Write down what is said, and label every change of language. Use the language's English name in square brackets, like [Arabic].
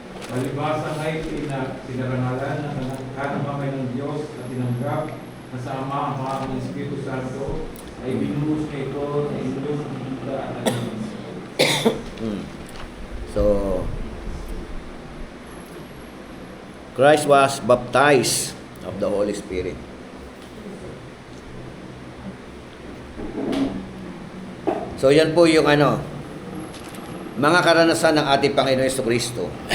[Filipino] Palibhasa ay sinarangalan na kanang kamay ng Diyos at tinanggap na sa Ama ang mga ng Espiritu Santo ay binuhos niya ito na inyong nakikita at narinig. [English] So, Christ was baptized of the Holy Spirit. [Filipino] So, yan po yung mga karanasan ng ating Panginoon Jesucristo.